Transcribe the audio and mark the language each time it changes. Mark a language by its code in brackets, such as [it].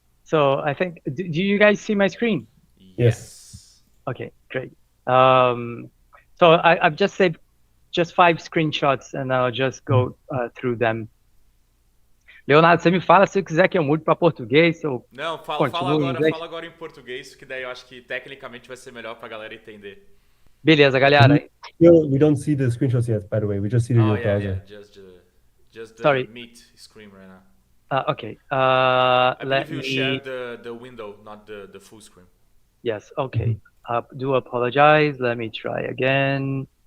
[en] So I think, do you guys see my screen? Yes. Okay, great. So I've just saved just 5 screenshots and I'll just go through them. [pt] Leonardo, você me fala se eu quiser que eu mude para português ou Não, fala agora em português, que daí eu acho que tecnicamente vai ser melhor para a galera entender. Beleza, galera. [en] We don't see the screenshots yet, by the way. We just see your browser. Just the Sorry. Meet screen right now. Okay. I believe you share the window, not the full screen. Yes. Okay. Do apologize. Let me try again.